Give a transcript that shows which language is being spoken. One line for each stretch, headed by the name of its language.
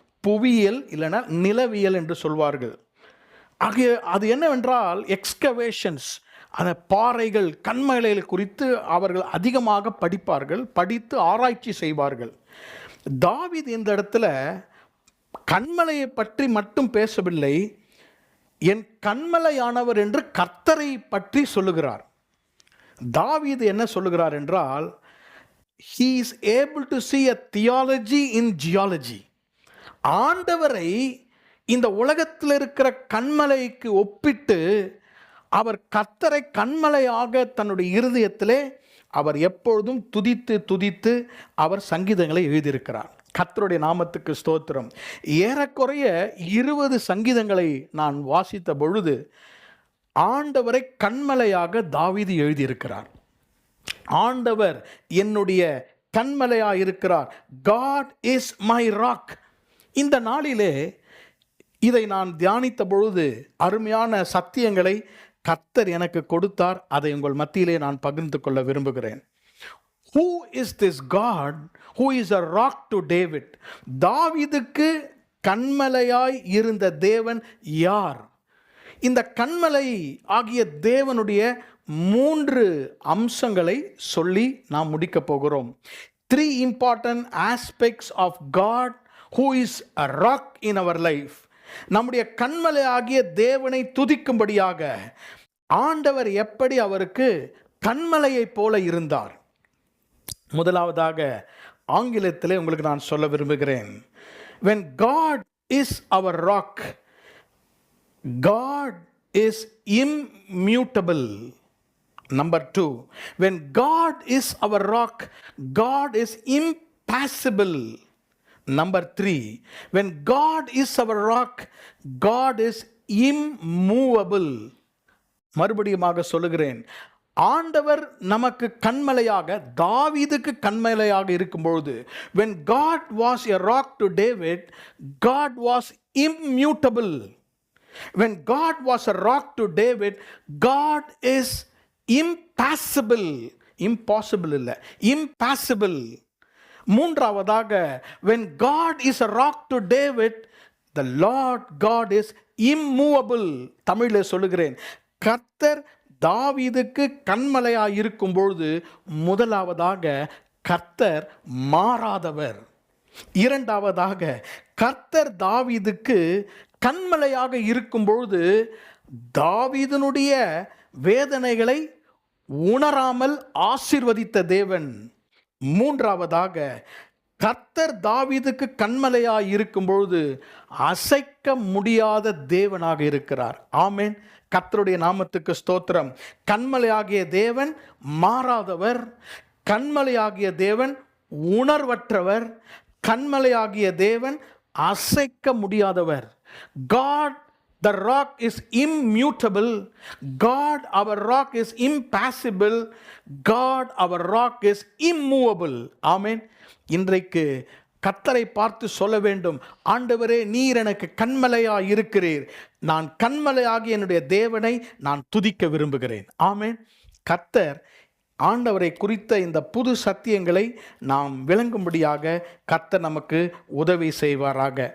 Tamil: புவியியல் இல்லைன்னா நிலவியல் என்று சொல்வார்கள். ஆகிய அது என்னவென்றால் எக்ஸ்கவேஷன்ஸ், அந்த பாறைகள் கன்மலைகள் குறித்து அவர்கள் அதிகமாக படிப்பார்கள், படித்து ஆராய்ச்சி செய்வார்கள். தாவீது இந்த இடத்துல கன்மலையை பற்றி மட்டும் பேசவில்லை, என் கன்மலையானவர் என்று கர்த்தரை பற்றி சொல்லுகிறார். தாவீது என்ன சொல்லுகிறார் என்றால்,
English: he is able to see a theology in geology.
Tamil: ஆண்டவரை இந்த உலகத்தில் இருக்கிற கன்மலைக்கு ஒப்பிட்டு அவர் கர்த்தரை கன்மலையாக தன்னுடைய இருதயத்திலே அவர் எப்பொழுதும் துதித்து துதித்து அவர் சங்கீதங்களை எழுதியிருக்கிறார். கர்த்தருடைய நாமத்துக்கு ஸ்தோத்திரம். ஏறக்குறைய 20 சங்கீதங்களை நான் வாசித்த பொழுது ஆண்டவரை கன்மலையாக தாவீது எழுதியிருக்கிறார். ஆண்டவர் என்னுடைய கன்மலையாக இருக்கிறார்.
English: God is my rock.
Tamil: இந்த நாளிலே இதை நான் தியானித்த பொழுது அருமையான சத்தியங்களை கர்த்தர் எனக்கு கொடுத்தார். அதை உங்கள் மத்தியிலே நான் பகிர்ந்து கொள்ள விரும்புகிறேன்.
English: Who is this God who is a rock to David?
Tamil: தாவீதுக்கு கன்மலையாய் இருந்த தேவன் யார்? இந்த கன்மலை ஆகிய தேவனுடைய 3 அம்சங்களை சொல்லி நாம் முடிக்க போகிறோம்.
English: 3 important aspects of God who is a rock in our life.
Tamil: நம்முடைய கன்மலை ஆகிய தேவனை துதிக்கும்படியாக ஆண்டவர் எப்படி அவருக்கு கன்மலையை போல இருந்தார். முதலாவதாக ஆங்கிலத்திலே உங்களுக்கு நான் சொல்ல விரும்புகிறேன்.
English: When God is our rock, God is immutable. Number 2, when God is our rock, God is impassible. Number 3, when God is our rock, God is immovable. மறுபடியுமாக சொல்லுகிறேன், ஆண்டவர் நமக்கு கன்மலையாக, தாவீதுக்கு கன்மலையாக இருக்கும்பொழுது, when God was a rock to David, God was immutable. When God was a rock to David, God is impassible. Impossible
Tamil: இல்லை,
English: impassible.
Tamil: மூன்றாவதாக,
English: when God is a rock to David, the Lord God is immovable.
Tamil: தமிழில் சொல்லுகிறேன், கர்த்தர் தாவீதுக்கு கன்மலையாக இருக்கும் பொழுது முதலாவதாக கர்த்தர் மாறாதவர். இரண்டாவதாக, கர்த்தர் தாவீதுக்கு கன்மலையாக இருக்கும் பொழுது தாவீதினுடைய வேதனைகளை உணராமல் ஆசீர்வதித்த தேவன். மூன்றாவதாக, கர்த்தர் தாவீதுக்கு கன்மலையாய் இருக்கும் பொழுது அசைக்க முடியாத தேவனாக இருக்கிறார். ஆமென். கர்த்தருடைய நாமத்துக்கு ஸ்தோத்திரம். கன்மலையாகிய தேவன் மாறாதவர், கன்மலையாகிய தேவன் உணர்வற்றவர், கன்மலையாகிய தேவன் அசைக்க முடியாதவர்.
English: God the rock is immutable. God our rock is impassible. God our rock is immovable.
Tamil: ஆமென். இன்றைக்கு கர்த்தரை பார்த்து சொல்ல வேண்டும், ஆண்டவரே நீர் எனக்கு கன்மலையாய் இருக்கிறீர், நான் கன்மலையாகி என்னுடைய தேவனை நான் துதிக்க விரும்புகிறேன். ஆமென். கர்த்தர் ஆண்டவரை குறித்த இந்த புது சத்தியங்களை நாம் விளங்கும்படியாக கர்த்தர் நமக்கு உதவி செய்வாராக.